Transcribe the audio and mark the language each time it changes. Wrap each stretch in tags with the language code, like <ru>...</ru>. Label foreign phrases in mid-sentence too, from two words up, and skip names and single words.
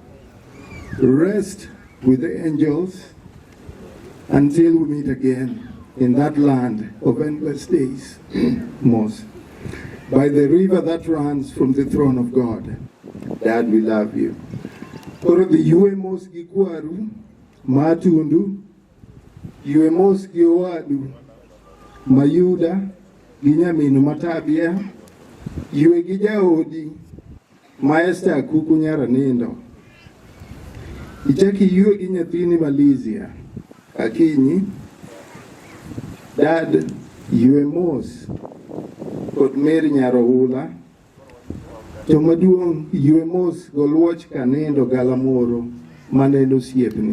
<en>Rest with the angels until we meet again in that land of endless days, Mos, by the river that runs from the throne of God. Dad, we love you.</en> <luo>Koro the yue mos gi kwaru, matundu, yue mos gi owadu, Mayuda, gi nyaminu Matabia, yue gi jaodi, Maesta Kuku nyara nindo. Ichaki yue gi nyathini Malizia, Akinyi, Dad, yue mos, kod Mary Nyaroula, to maduong' yue mos goluoch kanindo galamoro maneno siepni.</luo>